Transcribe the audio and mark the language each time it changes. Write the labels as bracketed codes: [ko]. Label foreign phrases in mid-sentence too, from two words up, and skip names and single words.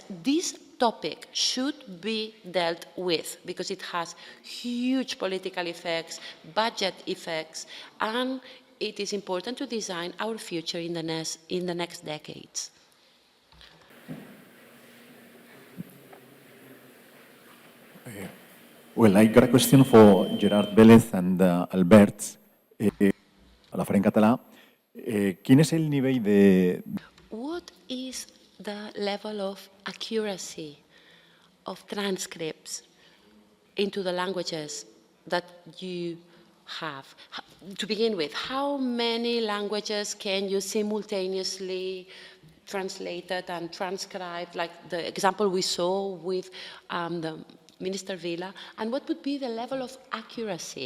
[en] This topic should be dealt with because it has huge political effects, budget effects, and it is important to design our future in the next decades. Well, I got a question for Gerard Vélez and Albert. [ca] La faré en català. Quin és el nivell de... [en] What is the level of accuracy of transcripts into the languages that you have? To begin with, how many languages can you simultaneously translate and transcribe, like the example we saw with the Minister Villa, and what would be the level of accuracy?